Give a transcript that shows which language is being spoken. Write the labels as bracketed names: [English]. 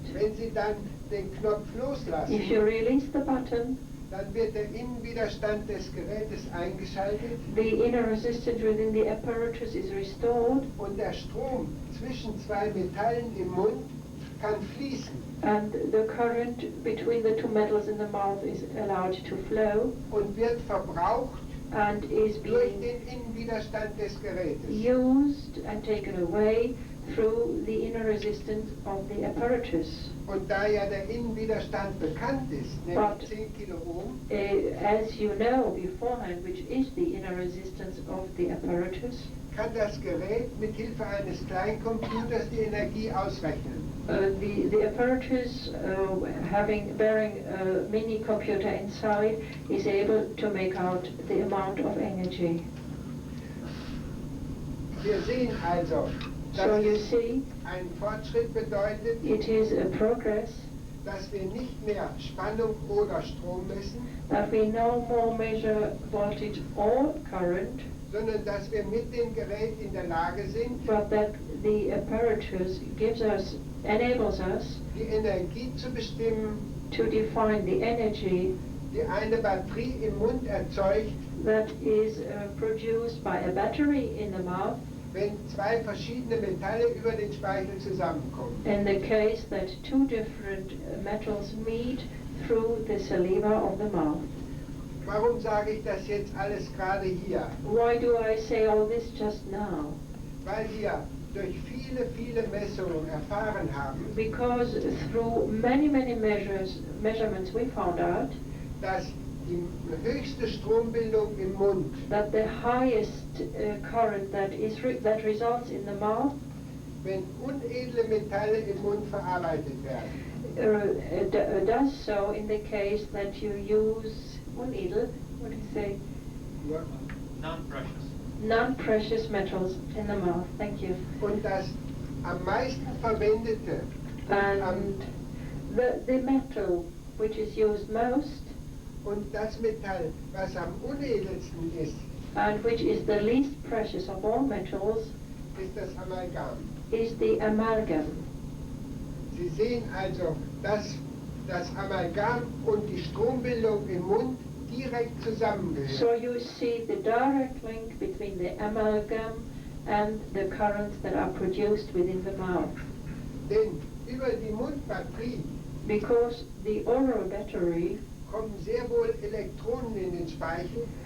[German] Wenn Sie dann den Knopf loslassen, [English] If you release the button, [German] dann wird der Innenwiderstand des Gerätes eingeschaltet [English] the inner resistance within the apparatus is restored, [German] und der Strom zwischen 2 Metallen im Mund kann fließen [English] and the current between the 2 metals in the mouth is allowed to flow [German] und wird verbraucht [English] and is [German] durch [English] being [German] den Innenwiderstand des Gerätes. [English] used and taken away through the inner resistance of the apparatus. [German] Und da ja der Innenwiderstand bekannt ist, [English] But- [German] nämlich 10 Kiloohm, [English] As you know beforehand, which is the inner resistance of the apparatus, [German] kann das Gerät mit Hilfe eines Kleincomputers die Energie ausrechnen. [English] The apparatus bearing a mini computer inside is able to make out the amount of energy. [German] Wir sehen also, [English] So [German] dass [English] you [German] es [English] see, [German] ein Fortschritt bedeutet, [English] it is a progress [German] dass wir nicht mehr Spannung oder Strom messen, [English] that we no more measure voltage or current, [German] sondern dass wir mit dem Gerät in der Lage sind, [English] but that the apparatus enables us [German] die Energie zu bestimmen, [English] to define the energy [German] die eine Batterie im Mund erzeugt, [English] that is produced by a battery in the mouth [German] wenn zwei verschiedene Metalle über den Speichel zusammenkommen. [English] in the case that two different metals meet through the saliva of the mouth. [German] Warum sage ich das jetzt alles gerade hier? [English] Why do I say all this just now? [German] Weil wir durch viele, viele Messungen erfahren haben, [English] Because through many measurements we found out [German] dass die höchste Strombildung im Mund [English] that the highest current that results in the mouth [German] wenn unedle Metalle im Mund verarbeitet werden. [English] does so in the case that you use unedel, what do you say? Non-precious. Non-precious metals in the mouth. Thank you. [German] Und das am meisten verwendete [English] And the metal which is used most [German] und das Metall, was am unedelsten ist, [English] and which is the least precious of all metals [German] ist das Amalgam. [English] is the amalgam. [German] Sie sehen also, dass das Amalgam und die Strombildung im Mund direkt zusammengehören. [English] So you see the direct link between the amalgam and the currents that are produced within the mouth. [German] Denn über die Mundbatterie [English] Because the oral battery [German] kommen sehr wohl Elektronen in den Speichel,